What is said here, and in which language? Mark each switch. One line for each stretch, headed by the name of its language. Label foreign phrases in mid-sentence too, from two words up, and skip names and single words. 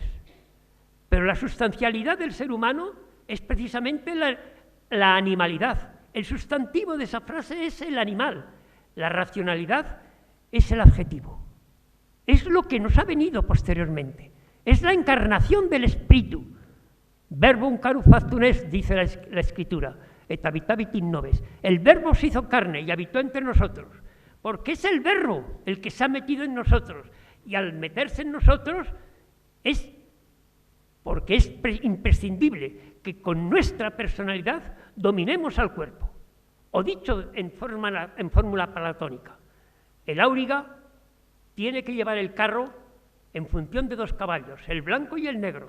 Spanish: Pero la sustancialidad del ser humano es precisamente la animalidad. El sustantivo de esa frase es el animal. La racionalidad es el adjetivo. Es lo que nos ha venido posteriormente. Es la encarnación del espíritu.
Latin: Verbum caru factum est,
Spanish: dice la Escritura.
Latin: Et habitavit in nobis.
Spanish: El verbo se hizo carne y habitó entre nosotros. Porque es el verbo el que se ha metido en nosotros. Y al meterse en nosotros es porque es imprescindible que con nuestra personalidad dominemos al cuerpo. O dicho en fórmula platónica, el auriga tiene que llevar el carro en función de dos caballos, el blanco y el negro.